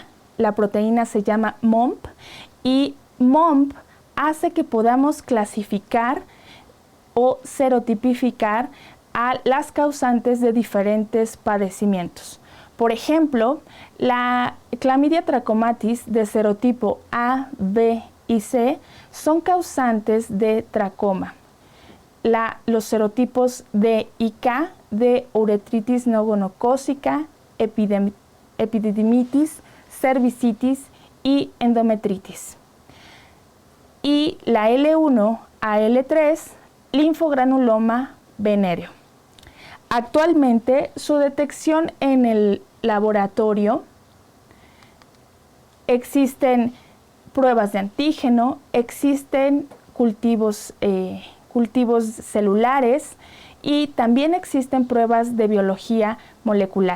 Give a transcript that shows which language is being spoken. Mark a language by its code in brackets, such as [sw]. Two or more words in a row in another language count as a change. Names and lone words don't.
[es] La proteína se llama MOMP y MOMP hace que podamos clasificar o serotipificar a las causantes de diferentes padecimientos. Por ejemplo, la Chlamydia trachomatis de serotipo A, B y C son causantes de tracoma. Los serotipos D y K de uretritis no gonocócica, epididimitis, cervicitis y endometritis. Y la L1 a L3, linfogranuloma venéreo. Actualmente su detección en el laboratorio, existen pruebas de antígeno, existen cultivos celulares y también existen pruebas de biología molecular.